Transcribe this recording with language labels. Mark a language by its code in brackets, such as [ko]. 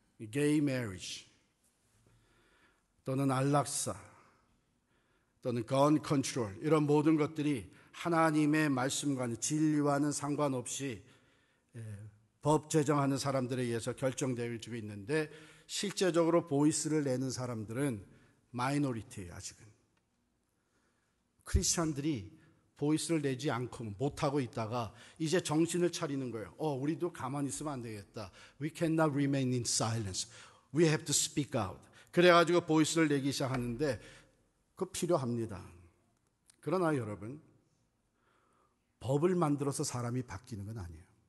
[ko] 게이 메리지 또는 안락사 또는 건 컨트롤, 이런 모든 것들이 하나님의 말씀과는, 진리와는 상관없이 법 제정하는 사람들에 의해서 결정되어지고 있는데 실제적으로 보이스를 내는 사람들은 마이너리티예요. 아직은 크리스천들이 보이스를 내지 않고 못하고 있다가 이제 정신을 차리는 거예요. 우리도 가만히 있으면 안 되겠다. [en] We cannot remain in silence. We have to speak out. [ko] 그래가지고 보이스를 내기 시작하는데 그거 필요합니다. 그러나 여러분, 법을 만들어서 사람이 바뀌는 건 아니에요.